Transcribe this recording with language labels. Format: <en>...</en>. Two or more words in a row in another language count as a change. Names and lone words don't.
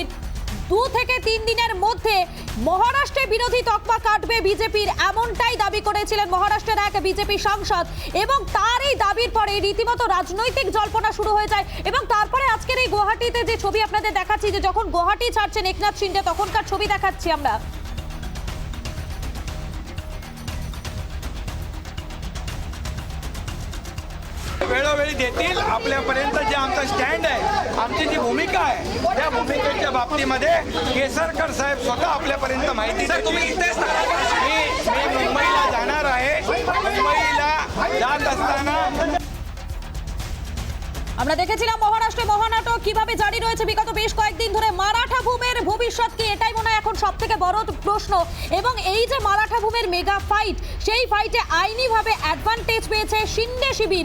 <bn>2 থেকে 3 দিনের মধ্যে মহারাষ্ট্রে বিরোধী তকমা কাটবে বিজেপির, এমনটাই দাবি করেছিলেন মহারাষ্ট্রের এক বিজেপি সাংসদ। এবং তার এই দাবির পরে রীতিমতো রাজনৈতিক জল্পনা শুরু হয়ে যায়। এবং তারপরে আজকের এই গুয়াহাটিতে যে ছবি আপনাদের দেখাচ্ছি, যে যখন গুয়াহাটি ছাড়ছেন একনাথ শিন্ডে, তখনকার ছবি দেখাচ্ছি আমরা।</bn> <mr>वेळोवेळी देतील आपल्यापर्यंत जे आमचा स्टँड आहे, आमची जी भूमिका आहे, त्या भूमिकेच्या बाबतीमध्ये केसरकर साहेब स्वतः आपल्यापर्यंत माहिती देतील। मी मुंबईला जाणार आहे। मुंबईला जात असताना</mr> <bn>আমরা দেখেছিলাম মহারাষ্ট্রে মহানাটক কিভাবে জারি রয়েছে বিগত বেশ কয়েকদিন ধরে। মারাঠা ভূমের ভবিষ্যৎ কি, এটাই মনে হয় এখন সব থেকে বড় প্রশ্ন। এবং এই যে মারাঠা ভূমের</bn> <en>mega fight,</en> <bn>সেই ফাইটে আইনিভাবে অ্যাডভান্টেজ পেয়েছে শিন্ডে শিবির।</bn>